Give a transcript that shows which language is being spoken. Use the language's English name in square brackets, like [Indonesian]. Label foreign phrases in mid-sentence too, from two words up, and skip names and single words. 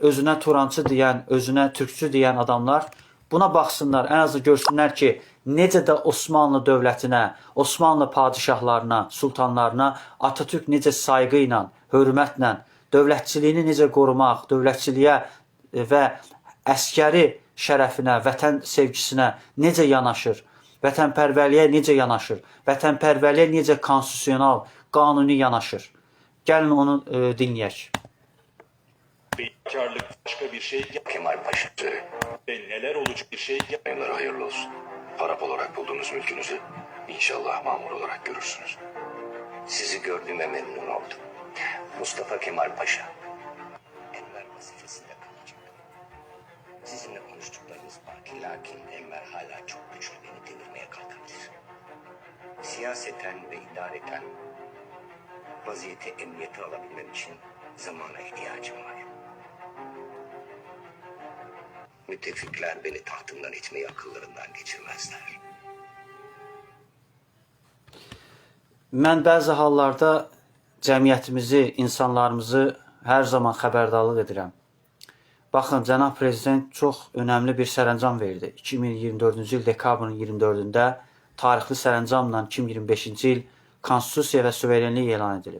[Azerbaijani] özünə Turançı deyən, özünə Türkçü deyən adamlar buna baxsınlar, ən azı görsünlər ki, necə də Osmanlı dövlətinə, Osmanlı padişahlarına, sultanlarına Atatürk necə sayğı ilə, hörmətlə, dövlətçiliyini necə qorumaq, dövlətçiliyə və əskəri şərəfinə, vətən sevgisinə necə yanaşır, vətənpərvərliyə necə yanaşır, vətənpərvərliyə necə konstitusional, qanuni yanaşır. Gəlin onu dinləyək. [Turkish] Bekarlık başka bir şey Kemal Paşa ve neler olacak bir şey yayınları hayırlı olsun. Harap olarak bulduğunuz mülkünüzü inşallah mamur olarak görürsünüz. Sizi gördüğüme memnun oldum. Mustafa Kemal Paşa Enver vazifesinde kalacak. Sizinle konuştuklarımız baki, lakin Enver hala çok güçlü, beni devirmeye kalkabilir. Siyaseten ve idareten vaziyeti, emniyeti alabilmem için zamana ihtiyacım var. Müttefikler beni tahtımdan etmeyi akıllarından geçirmezler. [Azerbaijani] Mən bəzi hallarda cəmiyyətimizi, insanlarımızı hər zaman xəbərdarlıq edirəm. Baxın, cənab prezident çox önəmli bir sərəncam verdi. 2024-cü il dekabrın 24-də tarixli sərəncamla 2025-ci il konstitusiya və suverenlik elan edilib.